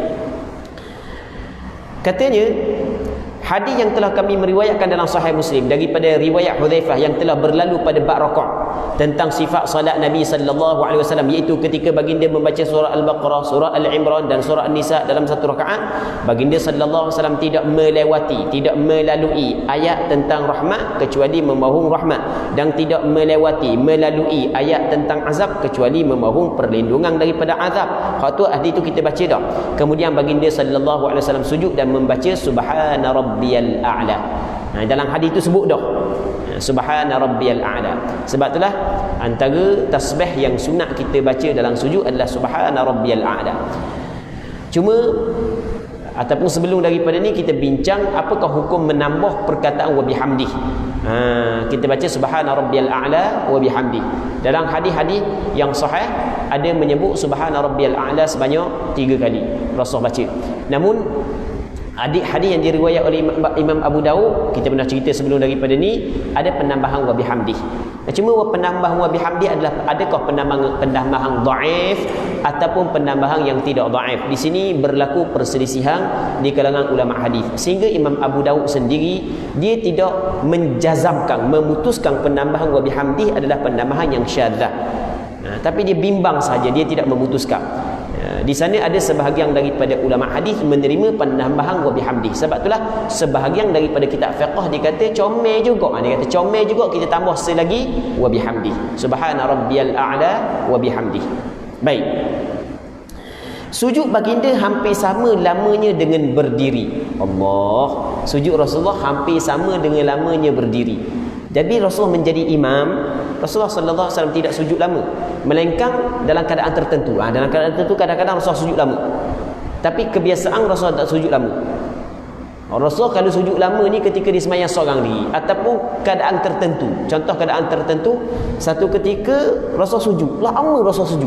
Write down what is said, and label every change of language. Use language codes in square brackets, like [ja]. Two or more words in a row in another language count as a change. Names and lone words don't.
[ms] Katanya hadis yang telah kami meriwayatkan dalam Sahih Muslim daripada riwayat Hudzaifah yang telah berlalu pada bab rakaat tentang sifat salat Nabi [ar] صلى الله عليه وسلم, [ms] iaitu ketika baginda membaca surah Al-Baqarah, surah Al-Imran dan surah An-Nisa dalam satu rakaat, baginda [ar] صلى الله عليه وسلم [ms] tidak melewati, tidak melalui ayat tentang rahmat kecuali memohon rahmat, dan tidak melalui ayat tentang azab kecuali memohon perlindungan daripada azab. Hak tu hadis tu kita baca dah. Kemudian baginda sallallahu alaihi wasallam sujud dan membaca [ar] سبحان ربي الأعلى. [ms] Dalam hadis tu sebut dah [ar] سبحان ربي الأعلى. [ms] Sebab itulah antara tasbih yang sunat kita baca dalam sujud adalah [ar] سبحان ربي الأعلى. [ms] Cuma ataupun sebelum daripada ni kita bincang apakah hukum menambah perkataan [ar] وبحمده. [ms] Kita baca [ar] سبحان ربي الأعلى وبحمده. [ms] Dalam hadis-hadis yang sahih ada menyebut [ar] سبحان ربي الأعلى [ms] sebanyak 3 kali Rasul baca. Namun hadis yang diriwayat oleh Imam Abu Daud, kita pernah cerita sebelum daripada ni, ada penambahan [ar] وبحمده. [ms] Cuma penambahan [ar] وبحمده [ms] adalah adakah penambahan dhaif ataupun penambahan yang tidak dhaif. Di sini berlaku perselisihan di kalangan ulama hadis, sehingga Imam Abu Daud sendiri dia tidak menjazamkan, memutuskan penambahan [ar] وبحمده [ms] adalah penambahan yang syadzah. Tapi dia bimbang saja, dia tidak memutuskan. Di sana ada sebahagian daripada ulama hadis menerima penambahan [ar] وبحمده. [ms] Sebab itulah sebahagian daripada kitab fiqh dia kata comel juga. Dia kata comel juga kita tambah selagi [ar] وبحمده. سبحان ربي الأعلى وبحمده. [ms] Baik. Sujud baginda hampir sama lamanya dengan berdiri. Allah. Sujud Rasulullah hampir sama dengan lamanya berdiri. Jadi Rasul menjadi imam, Rasulullah [ar] صلى الله عليه وسلم [ms] tidak sujud lama, melainkan dalam keadaan tertentu. Dalam keadaan tertentu kadang-kadang Rasul sujud lama. Tapi kebiasaan Rasul tak sujud lama. Rasul kalau sujud lama ni ketika dia sembahyang seorang diri ataupun keadaan tertentu. Contoh keadaan tertentu, satu ketika Rasul sujud, lama Rasul sujud.